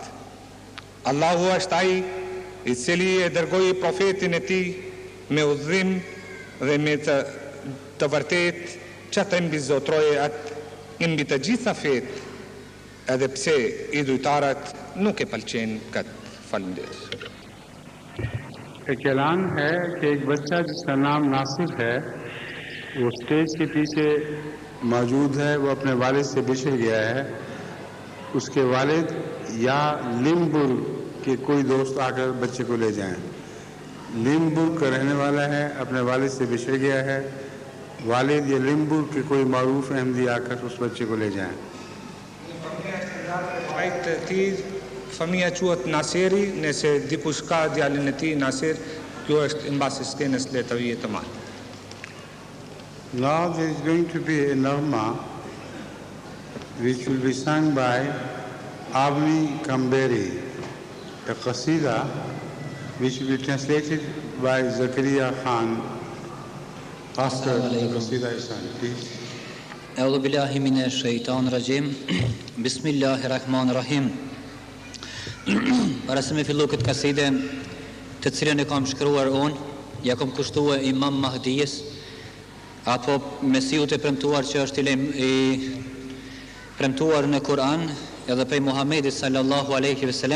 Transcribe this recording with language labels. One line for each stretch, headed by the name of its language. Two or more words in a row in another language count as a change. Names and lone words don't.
Albanian: Allahu është ai I cili e dërgoi profetin e tij me udhëzim dhe me të vërtet që të mbizotroje atë mbi të gjitha fetë, edhe pse idhujtarët nuk e pëlqejnë këtë. Faleminderit.
Urdu: ایک اعلان ہے کہ ایک بچہ جس کا نام ناصر ہے وہ اسٹیج کے پیچھے موجود ہے، وہ اپنے والد سے بچھڑ گیا ہے. اس کے والد یا لمبرگ کے کوئی دوست آ کر بچے کو لے جائیں. لمبرگ کا رہنے والا ہے، اپنے والد سے بچھڑ گیا ہے. والد یا لمبرگ کے کوئی معروف احمدی آ کر اس بچے کو لے جائیں.
Albanian: Fëmija quhet Naseri, nëse dikush ka djalin e tij Nasir, kjo është mbasi skenës le të vijë të marrë.
English: Now there is going to be a Narma which will be sung by Avni Kamberi, a qasida which will be translated by Zakaria Khan after the qasida is sung. Please.
Arabic: أعوذ بالله من الشيطان الرجيم. بسم الله الرحمن الرحيم.
Albanian: Para se me fillu këtë kaside të cilën e kam shkruar unë, ja kam kushtuar Imam Mahdijës, apo Mesiut e premtuar që është I premtuar në Kur'an, edhe prej Muhamedit
Arabic: صلى الله عليه وسلم.